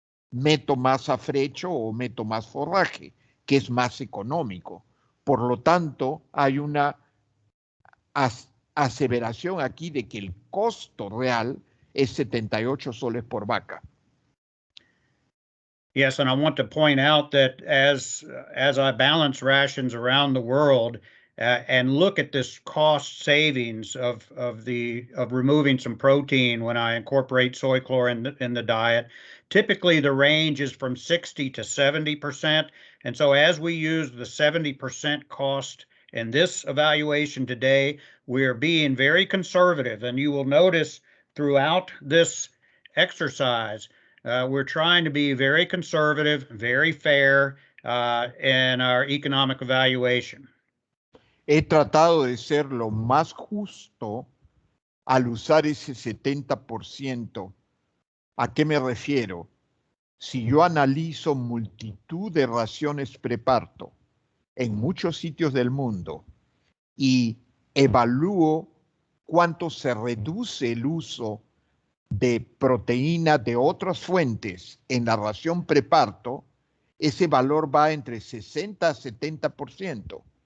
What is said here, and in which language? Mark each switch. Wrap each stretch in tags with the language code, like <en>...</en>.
<es>Meto más afrecho o meto más forraje, que es más económico. Por lo tanto, hay una aseveración aquí de que el costo real es 78 soles por vaca.</es> <en>Yes, and I want to point out that as I balance rations around the world and look at this cost savings of removing some protein when I incorporate soy chloride in the diet, typically the range is from 60 to 70%. And so as we use the 70% cost in this evaluation today, we are being very conservative. And you will notice throughout this exercise, we're trying to be very conservative, very fair in our economic evaluation.</en> <es>He tratado de ser lo más justo al usar ese 70%. ¿A qué me refiero? Si yo analizo multitud de raciones preparto en muchos sitios del mundo y evalúo cuánto se reduce el uso de proteína de otras fuentes en la ración preparto, ese valor va entre 60 a 70%.</es>